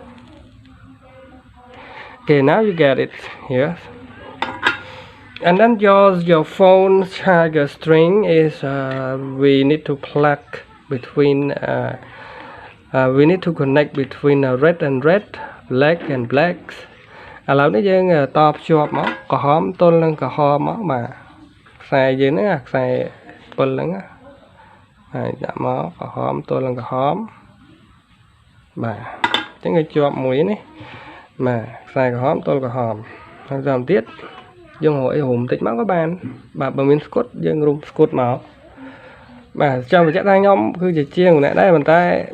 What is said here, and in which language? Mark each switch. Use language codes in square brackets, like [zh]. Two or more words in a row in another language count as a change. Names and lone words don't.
[en] Okay, now you get it here, and then your phone charger string is we need to plug between we need to connect between red and red, black and blacks, [km] ឥឡូវនេះយើងតបភ្ជាប់មកក្រហមទល់នឹងក្រហមមកបាទខ្សែយើងហ្នឹងខ្សែ7ហ្នឹងហើយដាក់មកក្រហមទល់នឹងក្រហមបាទអញ្ចឹងគេជាប់មួយនេះបាទខ្សែក្រហមទល់ក្រហមហើយតាមទៀតយើងរកអីរុំតិចមកក៏បានបាទបើមានស្គុតយើងរុំស្គុតមកបាទចាំបញ្ជាក់ថាខ្ញុំគឺជាជាងម្នាក់ដែរប៉ុន្តែ